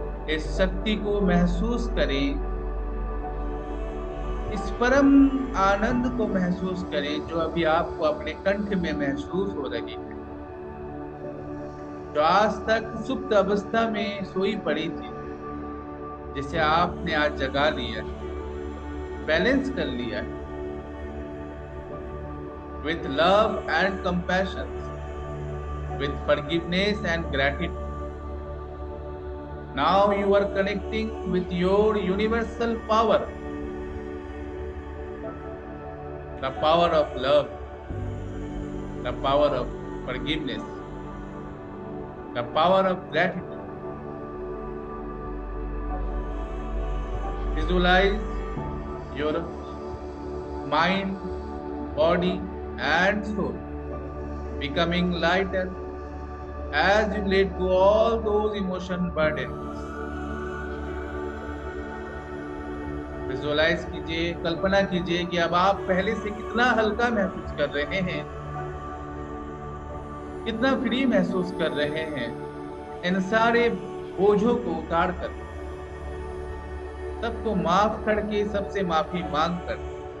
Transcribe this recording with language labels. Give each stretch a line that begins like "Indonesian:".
Hindi: इस शक्ति को महसूस करें, इस परम आनंद को महसूस करें जो अभी आपको अपने कंठ में महसूस हो रही है, जो आज तक सुप्त अवस्था में सोई पड़ी थी, जिसे आपने आज जगा लिया है, बैलेंस कर लिया है
English: with love and compassion, with forgiveness and gratitude. Now you are connecting with your universal power, the power of love, the power of forgiveness, the power of gratitude. Visualize your mind, body, and soul becoming lighter as you let go all those emotion burdens.
Hindi: Visualise कीजिए, कल्पना कीजिए कि अब आप पहले से कितना हल्का महसूस कर रहे हैं, कितना फ्री महसूस कर रहे हैं, इन सारे बोझों को उतार कर, सबको माफ करके, सबसे माफी मांग कर,